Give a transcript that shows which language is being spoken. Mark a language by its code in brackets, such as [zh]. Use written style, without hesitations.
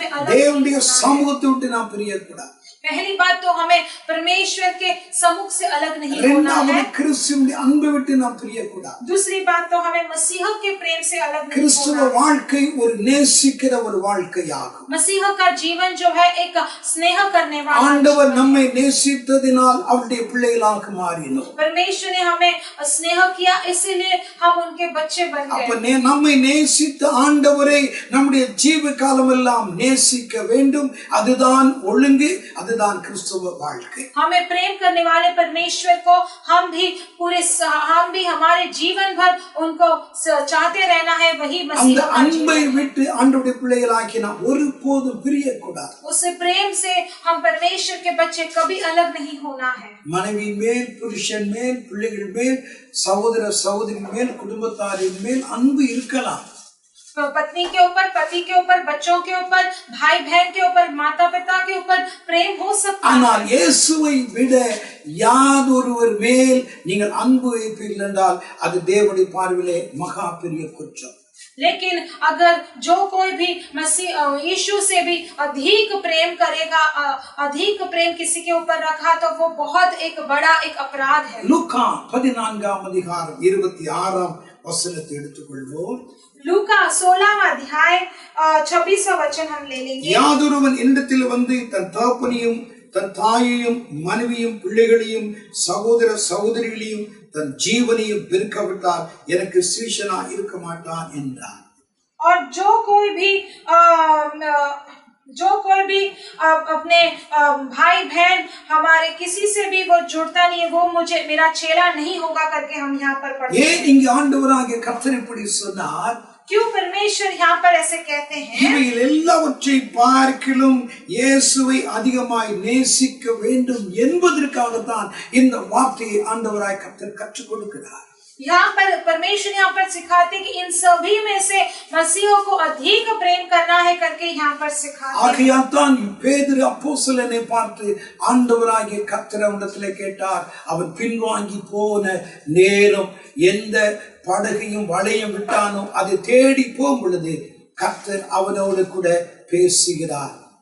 [ta] தேவனுடைய சமூகத்தை விட்டு நாம் பிரியக்கூடாது। [hi] पहली बात तो हमें परमेश्वर के सम्मुख से अलग नहीं होना है। [ta] கிறிஸ்துவின் அன்பை விட்டு நாம் பிரியக்கூடாது। [hi] दूसरी बात तो हमें मसीह के प्रेम से अलग नहीं [ta] கிறிஸ்துவ வாழ்க்கை ஒரு நேசிக்கிற ஒரு வாழ்க்கையாகும்। [hi] मसीह का जीवन जो है एक स्नेह करने वाला। [ta] ஆண்டவர் நம்மை நேசித்ததினால் அவருடைய பிள்ளைகளாக மாறினோம்। [hi] परमेश्वर ने हमें स्नेह किया, इसीलिए हम उनके बच्चे बन गए। [ta] அப்ப நம்மை நேசித்த ஆண்டவரை நம்முடைய ஜீவ காலமெல்லாம் நேசிக்க வேண்டும், அதுதான் ஒழுங்கு, அதுதான் கிறிஸ்துவ வாழ்க்கை। [hi] हमें प्रेम करने वाले परमेश्वर को हम भी हमारे जीवन भर उनको चाहते रहना है, वही मसीह का [ta] அன்பை விட்டு ஆண்டவருடைய பிள்ளைகளாகி நாம் ஒருபோதும் பிரியக்கூடாது। [hi] उस प्रेम से हम परमेश्वर के बच्चे कभी अलग नहीं होना है। [ta] மனைவி மேல், புருஷன் மேல், பிள்ளைகள் மேல், சகோதர சகோதரி மேல், குடும்பத்தாரின் மேல் அன்பு இருக்கலாம்। [hi] पत्नी के ऊपर, पति के ऊपर, बच्चों के ऊपर, भाई बहन के ऊपर, माता पिता के ऊपर प्रेम हो सकता है। [ta] ஆனால் இயேசுவை விட யாதொருவர் மேல் நீங்கள் அன்பு வைப்பீர்கள் என்றால் அது தேவனுடைய பார்வையிலே மகா பெரிய குற்றம்। [hi] लेकिन अगर जो कोई भी मसीह यीशु से भी अधिक प्रेम करेगा, अधिक प्रेम किसी के ऊपर रखा तो वो बहुत एक बड़ा एक अपराध है। [ta] லூக்கா 14ஆம் அதிகாரம் 26ஆம் வசனத்தை எடுத்துக்கொள்வோம்। [hi] लूका 16वां अध्याय 26वां वचन हम ले लेंगे। [ta] யாதொருவன் என்னிடத்தில் வந்து தன் தகப்பனையும் தன் தாயையும் மனைவியும் பிள்ளைகளையும் சகோதர சகோதரிகளையும் தன் ஜீவனையும் வெறுக்கவிட்டால் எனக்கு சீஷனா இருக்க மாட்டான் என்றார்। [hi] और जो कोई भी अपने भाई बहन हमारे किसी से भी वो जुड़ता नहीं है, वो मुझे मेरा चेला नहीं होगा करके हम यहाँ पर पढ़ते हैं। [ta] ஏன் இங்கே ஆண்டவராகிய கர்த்தர் இப்படி சொன்னார்? [hi] क्यों परमेश्वर यहाँ पर ऐसे कहते हैं? [ta] இவைகள் எல்லாவற்றை பார்க்கிலும் இயேசுவை அதிகமாய் நேசிக்க வேண்டும் என்பதற்காகத்தான் இந்த வார்த்தையை ஆண்டவராய் கர்த்தர் கற்றுக் கொடுக்கிறார்। [hi] यहाँ पर परमेश्वर यहाँ पर सिखाते कि इन सभी में से मसीह को अधिक प्रेम करना है करके यहाँ पर सिखाते। [ta] ஆகையால்தான் பேதுரு அப்போஸ்தலனை பார்த்து ஆண்டவராகிய கர்த்தர் அவனிடத்திலே கேட்டார், அவன் பின்வாங்கி போன நேரம் எந்த படகையும் வலையும் விட்டானோ அதை தேடி போகும் பொழுது கர்த்தர் அவனோடு கூட பேசுகிறார்।